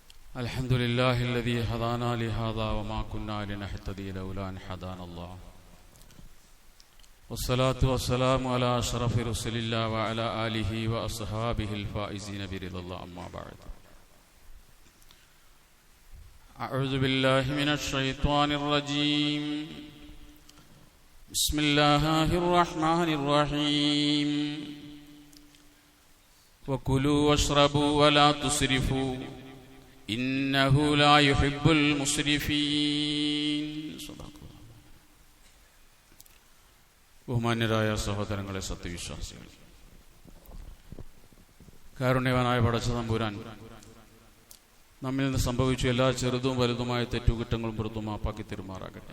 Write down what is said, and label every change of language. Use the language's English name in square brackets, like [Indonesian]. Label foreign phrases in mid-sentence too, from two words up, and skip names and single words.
[Arabic] الحمد لله الذي هدانا لهذا وما كنا لنهتدي لولا أن هدانا الله والصلاة والسلام على أشرف رسل الله وعلى آله وأصحابه الفائزين برضا الله أما بعد أعوذ بالله من الشيطان الرجيم بسم الله الرحمن الرحيم وكلوا واشربوا ولا تسرفوا إنه لا يحب المسرفين. [Malayalam] ബഹുമാന്യരായ സഹോദരങ്ങളെ, സത്യവിശ്വാസികൾ, കാരുണ്യവാനായ പടച്ച തമ്പുരാൻ നമ്മിൽ നിന്ന് സംഭവിച്ച എല്ലാ ചെറുതും വലുതുമായ തെറ്റുകുറ്റങ്ങളും പുറത്തു മാപ്പാക്കി തെരുമാറാകട്ടെ.